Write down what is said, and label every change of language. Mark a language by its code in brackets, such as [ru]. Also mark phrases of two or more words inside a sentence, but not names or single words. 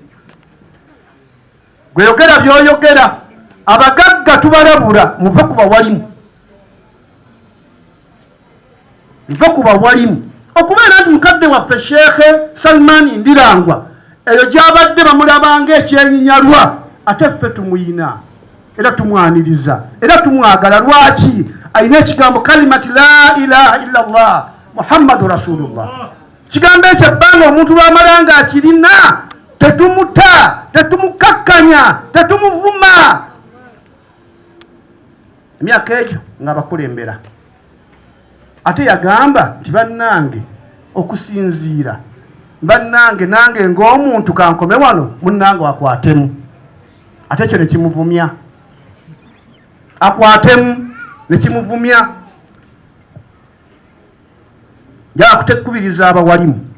[lg] gweyogera byoyogera abagagga tubalabula muve kuba walimu muve kuba walimu okubeera nti mukadde waffe Sheekhe Salman Ndirangwa eyo gyabadde bamulabanga ekyenyinyalwa ate ffe tumuyina era tumwaniriza era tumwagala lwaki ayina ekigambo [ar] كلمة لا إله إلا الله محمد رسول الله [lg] kigambo ekyo ebbanga omuntu lwamalanga akirina tetumuta tetumukakkanya tetumuvuma emyaka egyo nga bakulembera ate yagamba nti bannange okusinziira bannange nange ng'omuntu kankome wano munnange akwatemu ate ekyo nekimuvumya akwatemu nekimuvumya njala kutekubiriza abawalimu